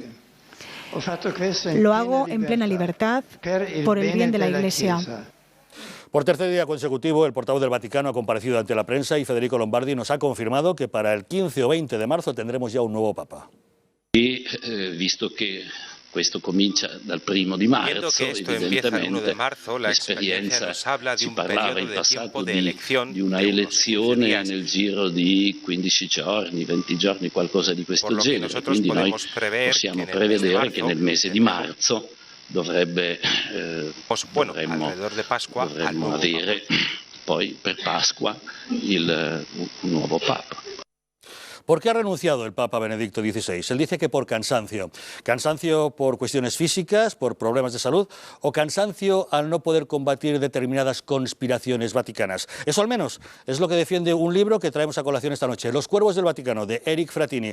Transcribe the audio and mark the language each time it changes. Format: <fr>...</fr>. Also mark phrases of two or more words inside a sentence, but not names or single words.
<es>Lo hago en plena libertad por el bien de la Iglesia. Por tercer día consecutivo, el portavoz del Vaticano ha comparecido ante la prensa y Federico Lombardi nos ha confirmado que para el 15 o 20 de marzo tendremos ya un nuevo Papa. Y visto que esto</es> <it>comincia dal 1 di marzo,</it> <es>que esto empieza el 1 de marzo, la experiencia nos habla de un periodo de tiempo de elección,</es> <it>di una elezione nel giro di 15 giorni, 20 giorni, qualcosa di questo genere. Quindi noi possiamo prevedere che nel mese di marzo dovremmo avere poi per Pasqua il nuovo Papa.</it> <es>¿Por qué ha renunciado el Papa Benedicto XVI? Él dice que por cansancio. ¿Cansancio por cuestiones físicas, por problemas de salud o cansancio al no poder combatir determinadas conspiraciones vaticanas? Eso al menos es lo que defiende un libro que traemos a colación esta noche, Los Cuervos del Vaticano, de Eric Frattini.</es>